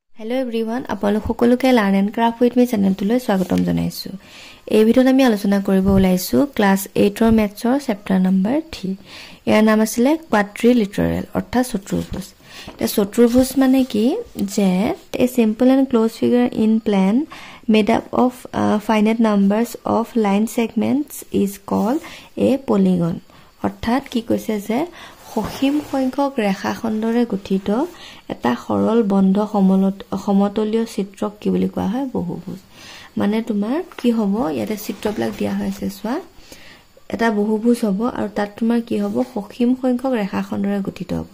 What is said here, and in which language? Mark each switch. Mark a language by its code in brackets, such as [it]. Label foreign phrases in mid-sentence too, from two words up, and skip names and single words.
[en] Hello everyone, [as] আপোনালোক সকলোকে Learn and Craft with me চেনেলটোলৈ স্বাগতম জনাইছো। এই ভিডিঅ'ত আমি আলোচনা কৰিব ওলাইছো ক্লাস 8 ৰ মেথছৰ [en] chapter number [as] 3। ইয়াৰ নাম আছিল quadrilateral অৰ্থাৎ চতুৰ্ভুজ। এটা চতুৰ্ভুজ মানে কি যে [en] a simple and closed figure in plane made up of finite numbers of line segments is called a polygon। [as] অৰ্থাৎ কি কৈছে যে সসীম সংখ্যক ৰেখাখণ্ডৰে গঠিত এটা সৰল বন্ধ সমতলীয় চিত্ৰক কি বুলি কোৱা হয় বহুভুজ। মানে তোমাৰ কি হ'ব ইয়াতে চিত্ৰবিলাক দিয়া হৈছে চোৱা এটা বহুভুজ হ'ব আৰু তাত তোমাৰ কি হ'ব সসীম সংখ্যক ৰেখাখণ্ডৰে গঠিত হ'ব।